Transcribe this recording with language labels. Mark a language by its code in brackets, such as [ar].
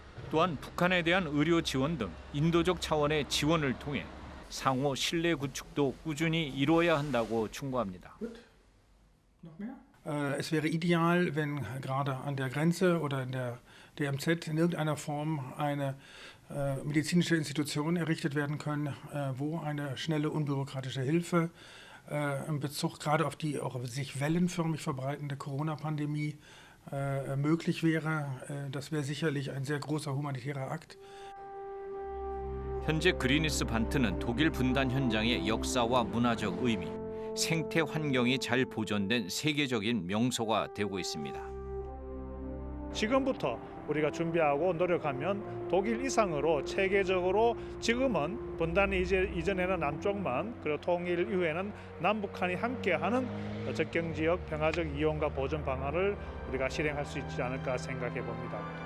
[ko] 또한 북한에 대한 의료 지원 등 인도적 차원의 지원을 통해 상호 신뢰 구축도 꾸준히 이루어야 한다고 충고합니다. [de] Es wäre ideal, wenn gerade an der Grenze oder in der DMZ in irgendeiner Form eine medizinische Institution errichtet werden können, wo eine schnelle, unbürokratische Hilfe in Bezug gerade auf die auch sich wellenförmig verbreitende Corona-Pandemie möglich wäre. Das wäre sicherlich ein sehr großer humanitärer Akt. [ko] 현재 그리니스반트는 독일 분단 현장의 역사와 문화적 의미, 생태 환경이 잘 보존된 세계적인 명소가 되고 있습니다. 지금부터 우리가 준비하고 노력하면 독일 이상으로 체계적으로 지금은 분단이 이전에는 남쪽만 그리고 통일 이후에는 남북한이 함께하는 적경지역 평화적 이용과 보존 방안을 우리가 실행할 수 있지 않을까 생각해 봅니다.